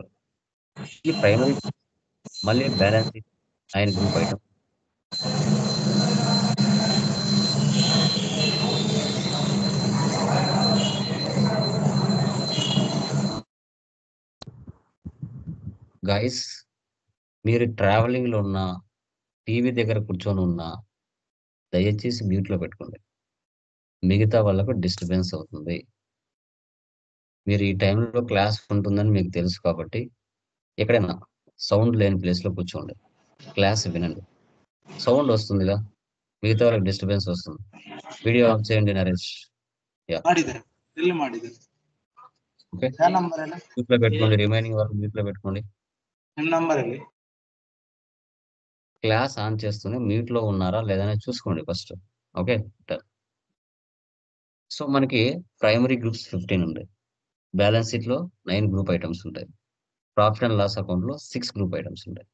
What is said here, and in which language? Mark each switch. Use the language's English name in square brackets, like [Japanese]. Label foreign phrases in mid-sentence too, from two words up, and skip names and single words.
[Telugu] ఈ ప్రైమరీ మళ్ళీ బ్యాలెన్స్ 9 [English] group item, [Telugu] గైస్ మీరు ట్రావెలింగ్ లో ఉన్న, టీవీ దగ్గర కూర్చొని ఉన్న, దయచేసి మ్యూట్ లో పెట్టుకోండి, మిగతా వాళ్ళకు డిస్టర్బెన్స్ అవుతుంది. మీరు ఈ టైంలో క్లాస్ ఉంటుందని మీకు తెలుసు కాబట్టి ఎక్కడైనా సౌండ్ లేని ప్లేస్ లో కూర్చోండి, క్లాస్ వినండి. సౌండ్ వస్తుందిగా, మిగతా వాళ్ళకి డిస్టర్బెన్స్ వస్తుంది. [English] video off [Telugu] చేయండి నరేష్. [Kannada] ಮಾಡಿದ್ದಾರೆ ಎಲ್ಲಿ ಮಾಡಿದ್ದಾರೆ [Telugu] ఓకే, [Kannada] ಯಾವ ನಂಬರ್ ಎಲ್ಲ [Telugu] మ్యూట్ లో పెట్టుకోండి, రిమైనింగ్ వరకు మ్యూట్ లో పెట్టుకోండి. [Kannada] ನಿಮ್ಮ ನಂಬರ್ ಅಲ್ಲಿ [English] class on [Telugu] చేస్తూనే మ్యూట్ లో ఉన్నారా లేదని చూసుకోండి ఫస్ట్. ఓకే, సో మనకి [English] primary groups [Telugu] 15 ఉంటాయి, [English] balance sheet [Telugu] లో 9 [English] group items [Telugu] ఉంటాయి, [English] profit and loss account [Telugu] లో 6 [English] group items [Telugu] ఉంటాయి.